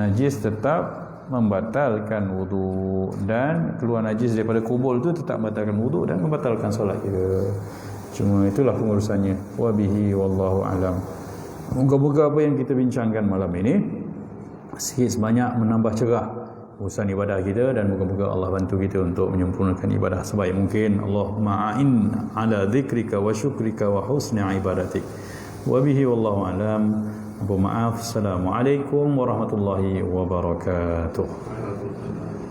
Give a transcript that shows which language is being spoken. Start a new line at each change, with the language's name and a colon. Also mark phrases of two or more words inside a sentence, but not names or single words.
Malay: Najis tetap membatalkan wudu, dan keluar najis daripada kubul tu tetap membatalkan wudu dan membatalkan solat kita. Cuma itulah pengurusannya.
Arabic: وبه والله أعلم.
Malay: Moga-moga apa yang kita bincangkan malam ini sikit sebanyak menambah cerah urusan ibadah kita, dan moga-moga Allah bantu kita untuk menyempurnakan ibadah sebaik mungkin.
Arabic: اللهم أعني على ذكرك وشكرك وحسن عبادتك. وبه والله أعلم. Maaf. السلام عليكم ورحمة الله وبركاته.